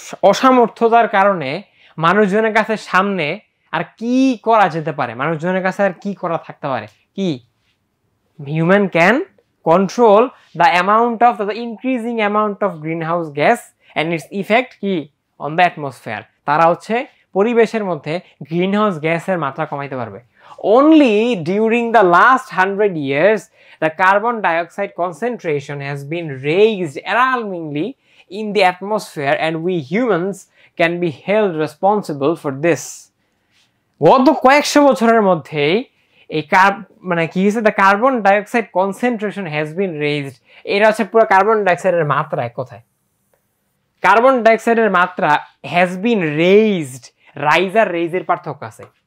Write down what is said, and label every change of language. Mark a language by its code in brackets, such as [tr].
[bn] অসামর্থ্যতার কারণে মানুষজনের কাছে সামনে আর কি করা যেতে পারে, মানুষজনের কাছে আর কি করা থাকতে পারে, কি [en] human can control the amount of the increasing amount of greenhouse gas and its effect কি on the atmosphere, [bn] তারা হচ্ছে পরিবেশের মধ্যে গ্রিন হাউস গ্যাসের মাত্রা কমাইতে পারবে। [en] Only during the last 100 years, the carbon dioxide concentration has been raised alarmingly in the atmosphere, and we humans can be held responsible for this. [bn] গত কয়েকশো বছরের মধ্যেই এই মানে কি হয়েছে, [en] the carbon dioxide concentration has been raised, [bn] এটা হচ্ছে পুরো কার্বন ডাইঅক্সাইডের মাত্রা, এক কথায় কার্বন ডাইঅক্সাইডের মাত্রা [en] has been raised, [bn] রাইজ আর রেইজের পার্থক্য আছে।